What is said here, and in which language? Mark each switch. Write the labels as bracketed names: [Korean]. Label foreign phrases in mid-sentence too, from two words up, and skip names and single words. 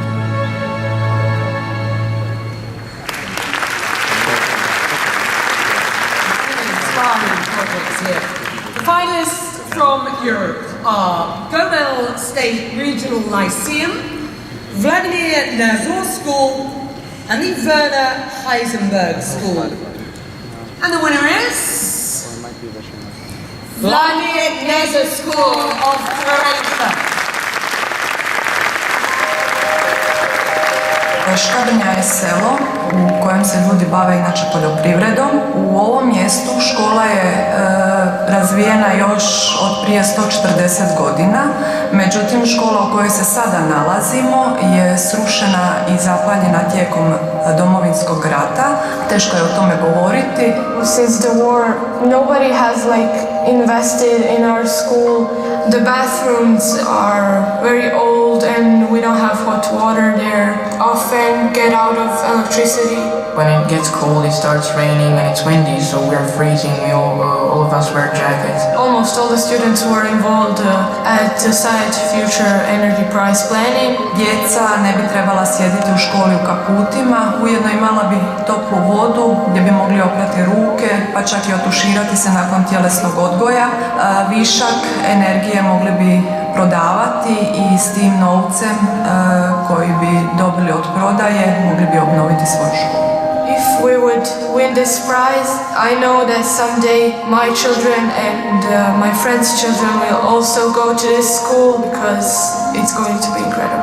[English] The finalists from Europe are Gomel State Regional Lyceum, Vladimir Nazor School, and the Werner Heisenberg School. And the winner is Vladimir Nazor School of Croatia. [Croatian] Škabrnja je selo u kojem se ljudi bave inače poljoprivredom. U ovom mjestu škola je razvijena još od prije 140 godina, međutim škola u kojoj se sada nalazimo je srušena i zapaljena tijekom Domovinskog rata. Teško je o tome govoriti. [English] Since the war, nobody has invested in our school. The bathrooms are very old and we don't have hot water there. Often get out of electricity. When it gets cold, it starts raining and it's windy, so we're freezing. All of us wear jackets. Almost all the students who are involved at the site Future Energy Prize planning. [Croatian] Djeca ne bi trebala sjediti u školi u kaputima, ujedno imala bi toplu vodu gdje bi mogli oprati ruke, pa čak i otuširati se nakon tjelesnog odgoja. Višak energije mogli bi prodavati i s tim novcem koji bi dobili od prodaje mogli bi obnoviti svoju školu. [English] If we would win this prize, I know that someday my children and my friends' children will also go to this school because it's going to be incredible.